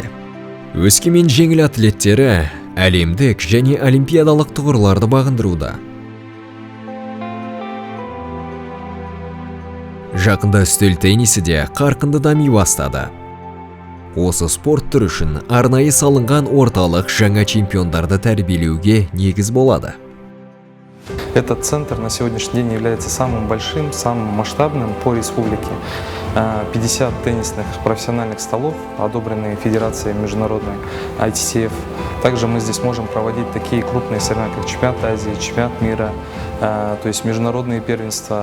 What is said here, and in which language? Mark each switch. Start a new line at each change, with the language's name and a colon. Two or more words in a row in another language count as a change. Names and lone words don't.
Kazakh: Өскемен жеңіл атлеттері әлемдік және олимпиадалық тұғырларды бағындыруда. Жақында үстел теннисі де қарқынды дами бастады. Осы спорт түрі үшін арнайы салынған орталық жаңа чемпиондарды тәрбиелеуге негіз болады.
Russian: Этот центр на сегодняшний день является самым большим, самым масштабным по республике. 50 теннисных профессиональных столов, одобренные Федерацией международной ITTF. Также мы здесь можем проводить такие крупные соревнования, как чемпионат Азии, чемпионат мира, то есть международные первенства.